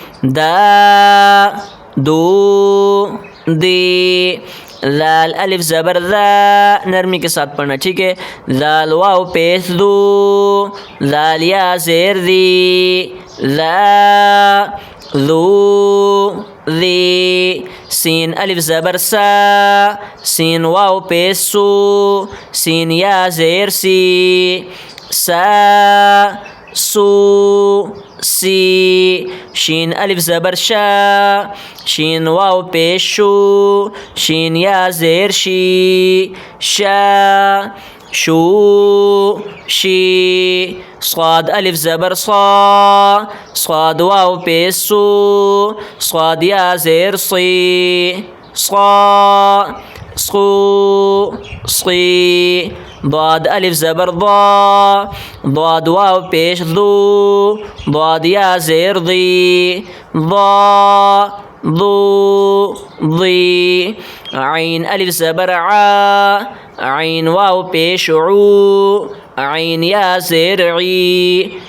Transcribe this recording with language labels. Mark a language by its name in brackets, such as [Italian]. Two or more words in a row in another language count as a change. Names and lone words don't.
[Urdu] دو دی لال الف زبر نرمی کے ساتھ پڑھنا ٹھیک ہے لال واو پیش دو لال یا زیر دی ذو ذی سین الف زبر سین واو پیش سو سین یا زیر سی سو سی شین الف زبر شین واو پیش شو شین یا زیر شی شو شی صاد الف زبر صاد واو پیش سو صاد یا زیر صی صی ضاد الف زبر ضاد واو پیش ذو ضاد یا زیر ضی ضو ضی عین الف زبر عین واو پیش عو عین یا زیر عی